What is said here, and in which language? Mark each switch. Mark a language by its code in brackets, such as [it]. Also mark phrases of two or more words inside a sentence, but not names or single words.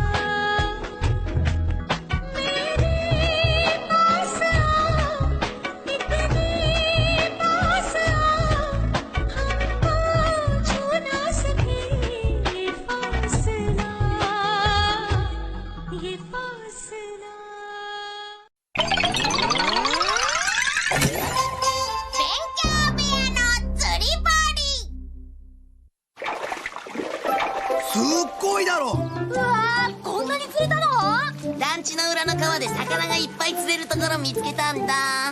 [hi] मेरे पास आओ, इतने पास आओ, हमको छू ना सके ये फासला, ये फासला। [ja] すっごいだろ。うわー、こんなに釣れたの？団地の裏の川で魚がいっぱい釣れるところ見つけたんだ。